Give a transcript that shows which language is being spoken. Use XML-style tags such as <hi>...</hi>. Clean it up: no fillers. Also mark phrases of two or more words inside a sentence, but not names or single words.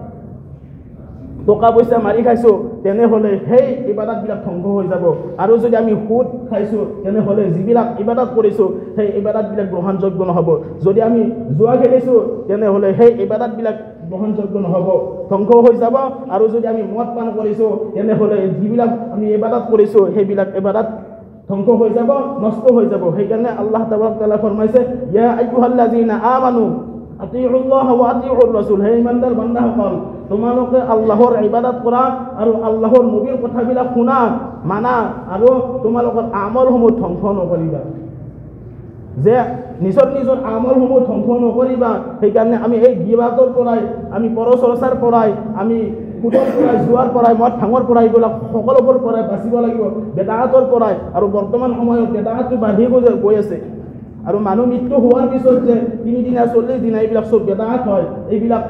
<as>টকা পইচা মাৰি খাইছোঁ তেনেহ'লে সেই ইবাদতবিলাক ধ্বংস হৈ যাব আৰু যদি আমি সুদ খাইছোঁ তেনেহ'লে যিবিলাক ইবাদত কৰিছোঁ সেই ইবাদতবিলাক গ্ৰহণযোগ্য নহ'ব যদি আমি জুৱা খেলিছোঁ তেনেহ'লে সেই ইবাদতবিলাক গ্ৰহণযোগ্য নহ'ব ধ্বংস হৈ যাব আৰু যদি আমি মদ পান কৰিছোঁ তেনেহ'লে যিবিলাক আমি ইবাদত কৰিছোঁ সেইবিলাক ইবাদত ধ্বংস হৈ যাব নষ্ট হৈ যাব সেইকাৰণে আল্লাহ তাআলা ফৰমাইছে</as> <ar>يا أيها الذين آمنوا أطيعوا الله وأطيعوا الرسول</ar> <as>হে ইমানদাৰ বান্দাসকল তোমালোকে আল্লাহৰ ইবাদত কৰা আৰু আল্লাহৰ নবীৰ কথাবিলাক শুনা মানা আৰু তোমালোকৰ আমলসমূহ ধ্বংস নকৰিবা যে নিজৰ নিজৰ আমলসমূহ ধ্বংস নকৰিবা সেইকাৰণে আমি এই গিবতৰ পৰাই আমি পৰচৰ্চাৰ পৰাই আমি সুদৰ পৰাই জুৱাৰ পৰাই মদ ভাঙৰ পৰাই এইবিলাক সকলোবোৰ পৰাই বাচিব লাগিব বেদাতৰ পৰাই আৰু বৰ্তমান সময়ত বেদাতটো বাঢ়ি গৈ আছে আৰু মানুহ মৃত্যু হোৱাৰ পিছত যে 3 দিনা 40 দিনা এইবিলাক চব বেদাত হয় এইবিলাক</as>